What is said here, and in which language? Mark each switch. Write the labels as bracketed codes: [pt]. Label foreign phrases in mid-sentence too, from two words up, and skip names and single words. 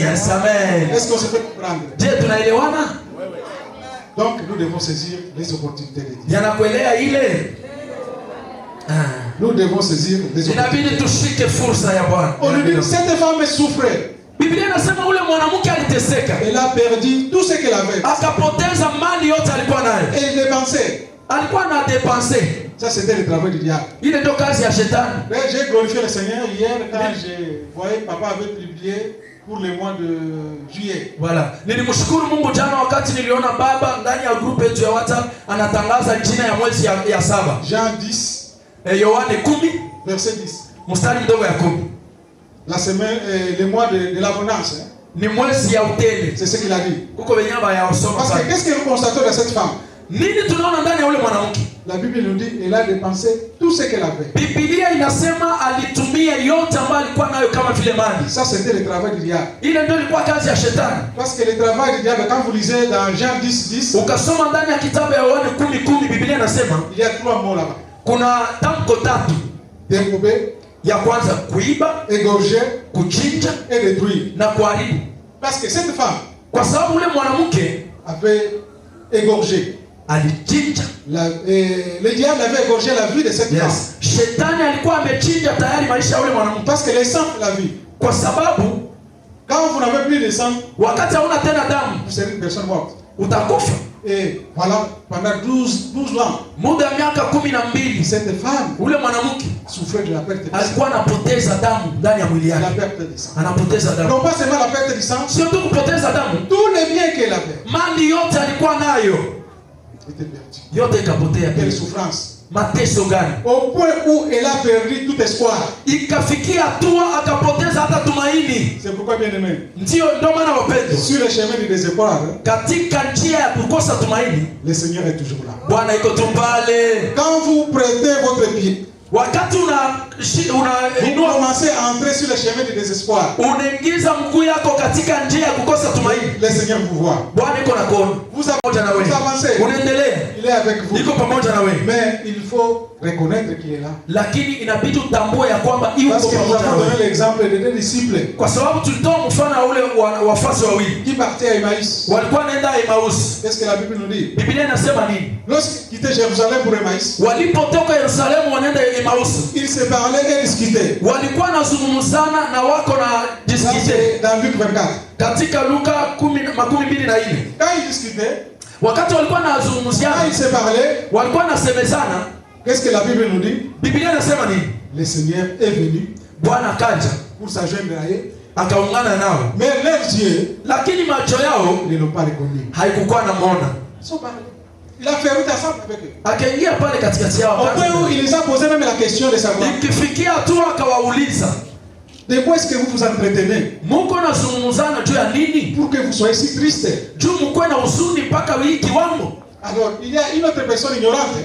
[fr] Est-ce qu'on se fait comprendre? Donc nous devons saisir les opportunités de Dieu. Nous devons saisir les opportunités. On lui dit, cette femme souffrait. Elle a perdu tout ce qu'elle avait. Elle dépensait. [sw] alikuwa na dépenser. [fr] Ça, c'était le travail du diable. [sw] Ile ndio kazi ya shetani. [fr] J'ai glorifié le Seigneur hier quand je voyais papa avait publié pour le mois de juillet. Voilà. [sw] Nilimshukuru Mungu jana wakati niliona baba ndani ya group yetu ya WhatsApp anatangaza jina ya mwezi ya 7. [fr] Jean 10. [sw] Yohane 10 [fr] verset 10. [sw] Mstari mdogo ya 10. [fr] La semaine, le mois de l'abondance. Hein? [sw] Ni mwezi ya utele. [fr] C'est ce qu'il a dit. [sw] Uko wenyaba ya osoma. [fr] Parce que qu'est-ce que nous constatons de cette femme? [sw] Nini tunaona ndani ya ule mwanamke? [fr] La Bible nous dit elle a dépensé tout ce qu'elle avait. [sw] Biblia inasema alitumia yote ambayo alikuwa nayo kama vile mali. [fr] Ça c'était le travail du diable. [sw] Ile ndio ilikuwa kazi ya shetani. [fr] Parce que le travail du diable, quand vous lisez dans Jean 10:10, [sw] ukasoma ndani ya kitabu ya Yohane 10:10, Biblia inasema [fr] il y a 3 mots là-bas. [sw] Kuna tamko tatu. [fr] Dérober, [sw] ya kwanza kuiba, [fr] égorger, [sw] kuchinja [fr] et détruire. [sw] Na kuharibu. [fr] Parce que cette femme, [sw] kwa sababu ule mwanamke [fr] avait égorgé. [sw] Alichinja. [fr] Le diable avait égorgé la vie de cette femme. [sw] Shetani alikuwa amechinja tayari maisha ya ule mwanamke. [fr] Parce que le sang la vie. [sw] Kwa sababu [fr] quand vous n'avez plus de sang, [sw] wakati hauna tena damu, [fr] vous serez une personne morte. [sw] Utakufa. [fr] Et voilà, pendant 12 ans, [sw] muda ya miaka 12, [fr] cette femme [sw] ule mwanamke [fr] souffrait de la perte de sang. [sw] Alikuwa anapoteza damu ndani ya mwili yake. [fr] La perte de sang. [sw] Anapoteza damu. [fr] Non pas seulement la perte de sang, [sw] sio tu kupoteza damu. [fr] Tous les biens qu'elle avait. [sw] Mali yote alikuwa nayo [fr] était perdu. [sw] Yote ikapotea. [fr] Quelle souffrance. [sw] Mateso gani? [fr] Au point où elle a perdu tout espoir. [sw] Ikafikia hatua akapoteza hata tumaini. [fr] C'est pourquoi bien aimé. [sw] Ndio maana wapendwa. [fr] Sur le chemin du désespoir. [sw] Katika njia ya kukosa tumaini, [fr] le Seigneur est toujours là. [sw] Bwana iko tu pale. [fr] Quand vous prêtez votre pied, [sw] wakati [fr] vous commencez à entrer sur le chemin du désespoir, [sw] unaingiza mguu yako katika njia ya kukosa tumaini, [fr] le Seigneur vous voit. [sw] Bwana iko na kuona. [fr] Vous avancez. [sw] Unaendelea. [fr] Il est avec vous. [sw] Iko pamoja na wewe. [fr] Mais il faut reconnaître qu'il est là. [sw] Lakini inabidi utambue ya kwamba yuko pamoja na wewe. [fr] Parce que nous avons donné l'exemple de deux disciples. [sw] Kwa sababu tulitoa mfano wa ule wafasi wawili. [fr] Qui partaient à Emmaüs. [sw] Walikuwa wanaenda Emmaus. [fr] Qu'est-ce que la Bible nous dit? [sw] Biblia inasema nini? [fr] Lorsqu'ils quittaient Jérusalem pour Emmaüs. [sw] Walipotoka Yerusalemu wanaenda Emmaus. [fr] Ils se parlaient et discutaient. [sw] Walikuwa nazungumzana na wako na discuter. [fr] Dans Luc 24. [sw] Katika Luka 10:24. [fr] Quand ils discutaient, [sw] wakati walikuwa nazungumziana, [fr] quand ils se parlaient, [sw] walikuwa nasemezana, [fr] qu'est-ce que la Bible nous dit? [sw] Biblia inasema nini? [fr] Le Seigneur est venu. [sw] Bwana kaja [fr] pour s'ajoindre à eux. [sw] Akaungana nao. [fr] Mais leurs yeux, [sw] lakini macho yao [fr] ne l'ont pas reconnu. [sw] Haikukuwa na muona. [fr] Il a fait route ensemble avec eux. [sw] Akaingia pale katikati yao. [fr] Au point où il les a posé même la question de savoir. [sw] Ikifikia tu akawauliza, [fr] de quoi est-ce que vous vous entretenez? [sw] Mungu anazungumzana juu ya nini? [fr] Pour que vous soyez si triste. [sw] Juu mko na huzuni mpaka hii kiwango. [fr] Alors, il y a une autre personne ignorante.